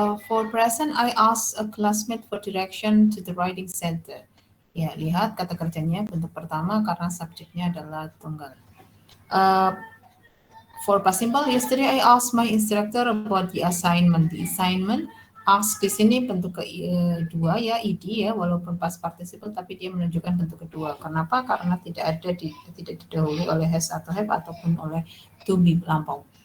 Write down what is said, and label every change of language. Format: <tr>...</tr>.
<en>For present, I ask a classmate for direction to the writing center.</en> <id>Ya, lihat kata kerjanya bentuk pertama karena subjeknya adalah tunggal.</id> <en>For past simple, yesterday I asked my instructor about the assignment. The assignment ask</en> <id>di sini bentuk kedua ya, id ya, walaupun past participle tapi dia menunjukkan bentuk kedua. Kenapa? Karena tidak didahului oleh has atau have ataupun oleh to be lampau.</id>